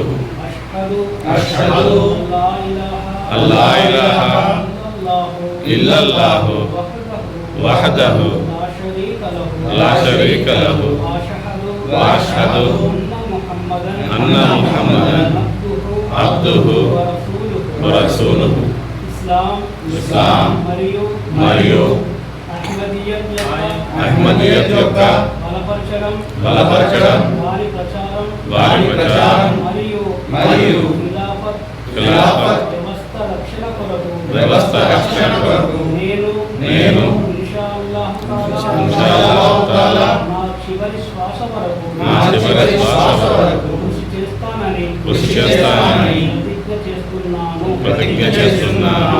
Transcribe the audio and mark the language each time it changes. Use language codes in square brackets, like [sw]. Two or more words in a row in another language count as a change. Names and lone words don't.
[ar] أشهد أن لا إله إلا الله وحده لا شريك له وأشهد أن محمدا عبده ورسوله. [te] ఇస్లాం మరియు అహ్మదీయత్ యొక్క బలపరచడం వారి ప్రచారం మరియు ఖిలాఫత్ వ్యవస్థ రక్షణ కొరకు నేను [ar] إن شاء الله تعالى [te] నా చివరి శ్వాస వరకు కృషి చేస్తానని ప్రతిజ్ఞ చేస్తున్నాను.